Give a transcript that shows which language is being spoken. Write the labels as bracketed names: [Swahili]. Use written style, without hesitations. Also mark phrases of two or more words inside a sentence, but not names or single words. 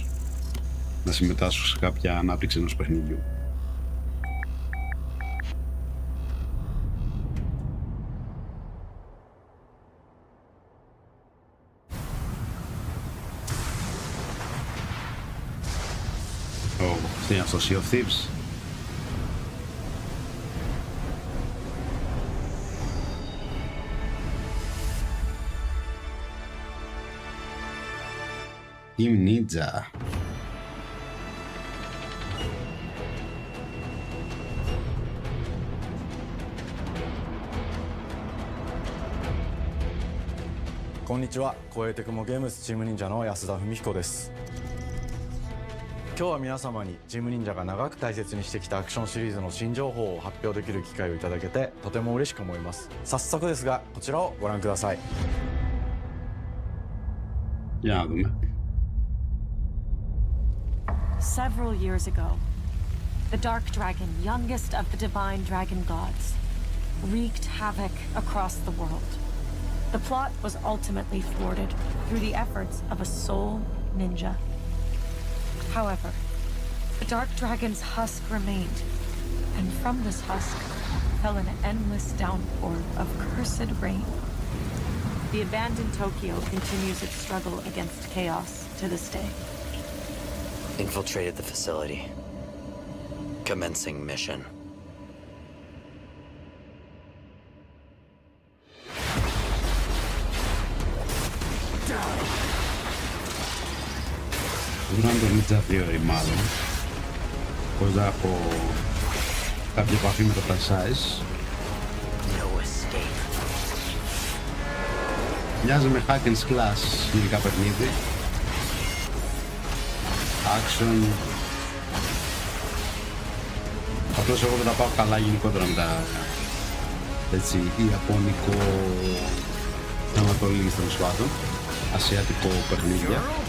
[Greek] Να συμμετάσχω σε κάποια ανάπτυξη ενός παιχνιδιού. Τι είναι αυτό, Sea of Thieves? Team Ninja. [Japanese] Konnichiwa, Koei Tecmo Games チーム忍者の安田文彦です。今日は皆様にチーム忍者が長く大切にしてきたアクションシリーズの新情報を発表できる機会をいただけてとても嬉しく思います。早速ですがこちらをご覧ください。 [English] Several years ago, the Dark Dragon, youngest of the divine dragon gods, wreaked havoc across the world. The plot was ultimately thwarted through the efforts of a sole ninja. However, the Dark Dragon's husk remained, and from this husk fell an endless downpour of cursed rain. The abandoned Tokyo continues its struggle against chaos to this day. Infiltrated the facility. Commencing mission. [Greek] Durante το Ninja Theory μάλλον, πως θα έχω κάποια επαφή με το franchise. [English] No escape. [Greek] Μοιάζει με [English] hack and slash [Greek] γενικά παιχνίδι. Action. Απλώς εγώ δεν τα πάω καλά γενικότερα με τα έτσι ιαπωνικό θεματολόγιο τέλος πάντων, ασιατικό παιχνίδια.